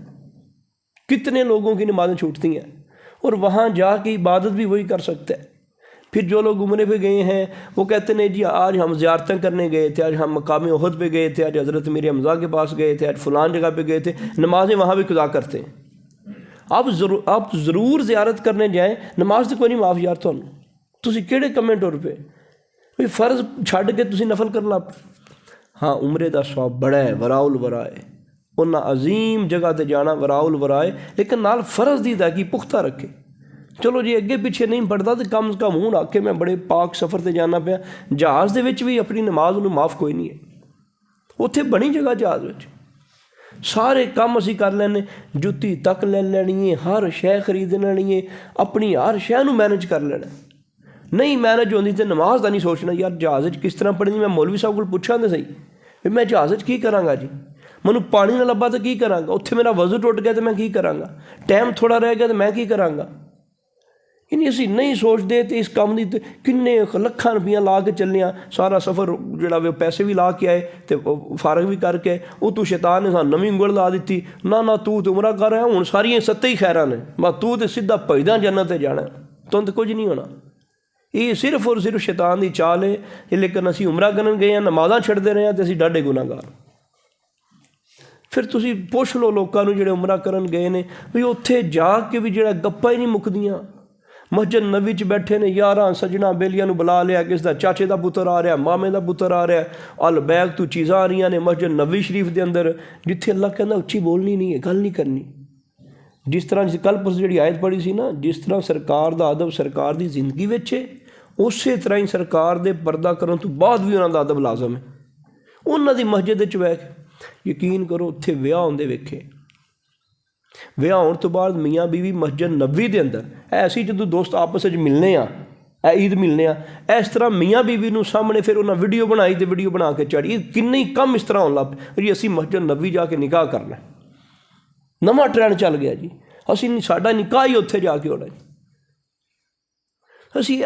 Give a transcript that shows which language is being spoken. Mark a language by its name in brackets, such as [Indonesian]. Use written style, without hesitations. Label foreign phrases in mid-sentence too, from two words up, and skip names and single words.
[Urdu] کتنے لوگوں کی نمازیں چھوٹتی ہیں اور وہاں جا کے عبادت بھی وہی کر سکتے ہیں۔ پھر جو لوگ عمرے پہ گئے ہیں وہ کہتے ہیں جی آج ہم زیارتیں کرنے گئے تھے، آج ہم مقام احد پہ گئے تھے، آج حضرت میر حمزہ کے پاس گئے تھے، آج فلان جگہ پہ گئے تھے، نمازیں وہاں بھی قضا کرتے ہیں۔ آپ ضرور زیارت کرنے جائیں، [Punjabi] نماز تو کوئی نہیں معاف یار تھانوں، تسی کیڑے کمے ٹر پے کوئی فرض چھڈ کے تسی نفل کرنا۔ ہاں عمرے دا ثواب بڑا ہے، [Arabic] وراء الورا [Punjabi] ہے، انہاں عظیم جگہ تے جانا [Arabic] وراء الورا [Punjabi] ہے، لیکن نال فرض دی ادائیگی پختہ رکھے۔ چلو جی اگے پیچھے نہیں پڑھتا تو کم از کم ہوں آ کے میں بڑے پاک سفر تے جانا پیا، جہاز دے وچ بھی اپنی نماز انہوں معاف کوئی نہیں ہے، اتھے بنی جگہ جہاز وچ سارے کام اسی کر لینے، جتی تک لے لینی ہے، ہر شے خرید لینی ہے، اپنی ہر شے نو مینج کر لینا۔ نہیں مینج ہوندی تے نماز دا نہیں سوچنا یار جہاز وچ کس طرح پڑھنی۔ میں مولوی صاحب کو پوچھا تے صحیح میں جہاز وچ کی کراں گا جی، مینوں پانی نہ لبا تو کی کراں گا، اتھے میرا وضو ٹوٹ گیا تو میں کی کراں گا، ٹائم تھوڑا رہ گیا تو میں کی کراں گا۔ یعنی اسی نہیں سوچ دے تے اس کام دی کنے لکھاں روپیہ لا کے چلنے، سارا سفر جڑا وہ پیسے بھی لا کے آئے تے فارغ بھی کر کے او تو شیطان نے سان نویں انگل لا دیتی، نہ تو عمرہ کر رہا ہوں ساری ستے ہی خیراں نے، بس تو تے سیدھا بھجدا جنت تے جانا، توں تے کچھ نہیں ہونا۔ یہ صرف اور صرف شیطان دی چال ہے۔ لیکن اسی عمرہ کرن گئے ہیں، نمازاں چھڑدے رہے ہیں تے اسی ڈاڈے گناہگار۔ پھر تسی پوچھ لو لوکاں نوں جڑے عمرہ کرن گئے نے بھی اتھے جا کے بھی جڑا گپاں ہی نہیں مکدیاں، مسجد نبی چ بیٹھے نے، یاراں سجنا بیلیاں نو بلا لیا، کس دا چاچے دا پتر آ رہا، مامے دا پتر آ رہا، البیگ تو چیزاں آ رہی نے مسجد نبی شریف دے اندر، جتھے اللہ کہندا اچھی بولنی نہیں ہے، گل نہیں کرنی۔ جس طرح کل پرسوں جڑی آیت پڑھی سی نا، جس طرح سرکار دا ادب سرکار دی زندگی وچ ہے، اسی طرح ہی سرکار دے پردہ کرن تو بعد بھی انہاں دا ادب لازم ہے۔ انہاں دی مسجد وچ بیٹھ یقین کرو اتھے ویاہ ہوندے ویکھے، ویاہ ہونے تو بعد میاں بیوی مسجد نبوی دے اندر ایسی جدو دوست آپس وچ ملنے عید ملنے اس طرح میاں بیوی نو سامنے پھر انہاں ویڈیو بنائی تے ویڈیو بنا کے چڑھی، کنے کم اس طرح ہون لگ پے جی اسی مسجد نبوی جا کے نکاح کرنا، نواں ٹرینڈ چل گیا جی، اسی ساڈا نکاح ہی اتھے جا کے ہونا جی۔